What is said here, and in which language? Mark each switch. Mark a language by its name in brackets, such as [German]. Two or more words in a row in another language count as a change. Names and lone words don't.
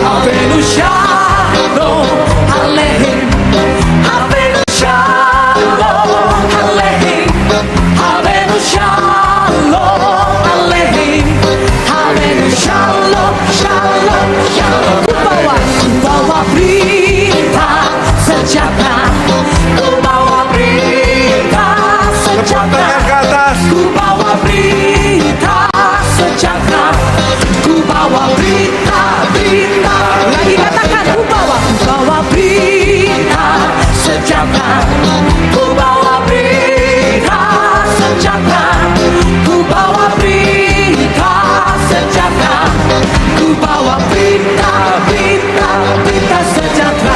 [Hebrew] הבאנו שלום עליכם. הבאנו שלום עליכם. הבאנו שלום עליכם. הבאנו שלום שלום שלום. [Indonesian] Ku bawa berita sejahtera. Ku bawa berita sejahtera. Ku bawa berita sejahtera, ku bawa berita, lagi katakan, ku bawa berita sejahtera, ku bawa berita sejahtera, ku bawa berita sejahtera, ku bawa berita sejahtera.